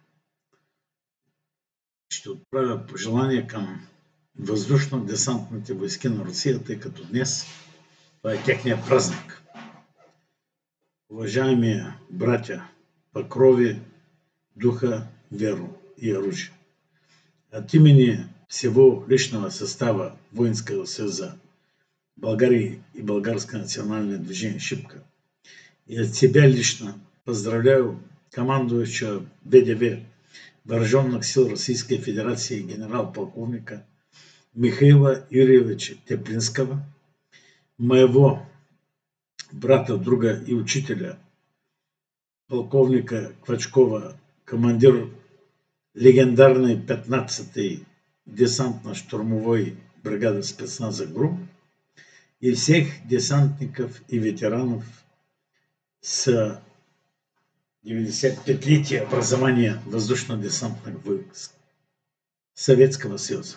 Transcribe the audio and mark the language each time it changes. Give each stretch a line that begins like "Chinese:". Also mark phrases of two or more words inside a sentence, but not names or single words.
Bulgarian: Ще отправя пожелание към въздушно-десантните войски на Русия, тъй като днес това е техният празник. Уважаеми братя,
Russian: покрови духа, веру и оружие, от имени всего личного состава Воинского съюза България и Българское национальное движение «Шипка» и от себя лично поздравляю командующего ВДВ Вооруженных сил Российской Федерации генерал-полковника Михаила Юрьевича Теплинского, моего брата, друга и учителя, полковника Квачкова, командир легендарной 15-й десантно-штурмовой бригады спецназа ГРУ, и всех десантников и ветеранов с 95-летия образования воздушно-десантных войск Советского Союза.